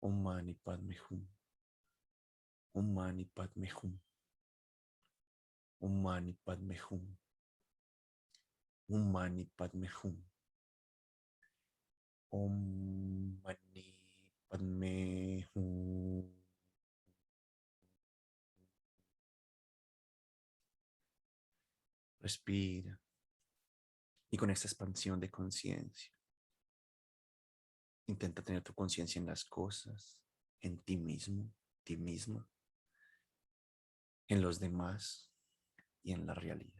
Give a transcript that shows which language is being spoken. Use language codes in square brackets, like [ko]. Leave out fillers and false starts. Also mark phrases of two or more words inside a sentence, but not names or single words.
[sa] Om Mani Padme Hum. Om Mani Padme Hum. Om Mani Padme Hum. Om Mani Padme Hum. Om Mani Padme Hum. [es] Respira. Y con esta expansión de conciencia, intenta tener tu conciencia en las cosas, en ti mismo, ti misma, en los demás y en la realidad.